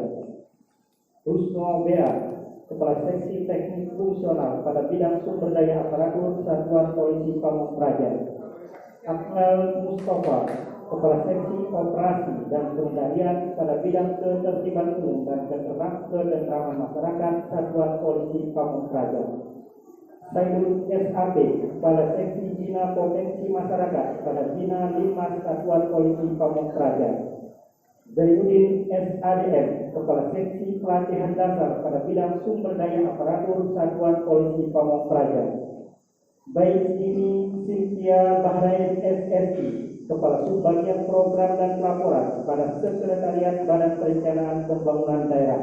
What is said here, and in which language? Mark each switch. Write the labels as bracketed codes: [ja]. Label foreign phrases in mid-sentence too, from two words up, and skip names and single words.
[id] Rusno B.A., Kepala Seksi Teknik Fungsional pada bidang sumber daya aparatur Satuan Polisi Pamong Praja. Akmal Mustafa, Kepala Seksi Operasi dan Pengendalian pada bidang ketertiban umum dan ketentraman masyarakat Satuan Polisi Pamong Praja. Saidul S.A.P., Kepala Seksi Bina Potensi Masyarakat pada Bina 5 Satuan Polisi Pamong Praja. Zainuddin S.A.D.M., Kepala Seksi Pelatihan Dasar pada bidang sumber daya aparatur Satuan Polisi Pamong Praja. Baik ini Cynthia Bahrain SSI, Kepala Subbagian Program dan Pelaporan pada Sekretariat Badan Perencanaan Pembangunan Daerah.